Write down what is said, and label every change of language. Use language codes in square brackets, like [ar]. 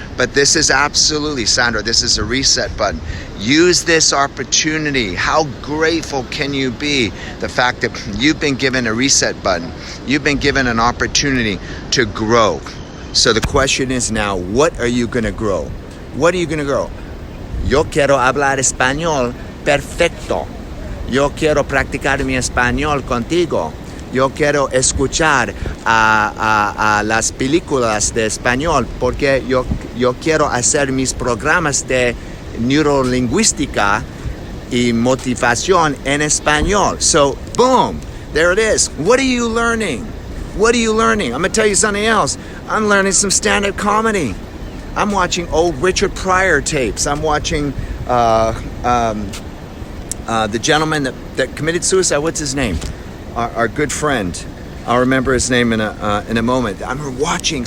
[en] But this is absolutely, Sandra, this is a reset button. Use this opportunity. How grateful can you be the fact that you've been given a reset button? You've been given an opportunity to grow. So the question is now, what are you going to grow? What are you going to grow? [es] Yo quiero hablar español perfecto. Yo quiero practicar mi español contigo. Yo quiero escuchar a las películas de español porque yo quiero hacer mis programas de neurolingüística y motivación en español. [en] So, boom, there it is. What are you learning? What are you learning? I'm going to tell you something else. I'm learning some stand-up comedy. I'm watching old Richard Pryor tapes. I'm watching the gentleman that committed suicide. What's his name? Our good friend. I'll remember his name in a moment. I'm watching.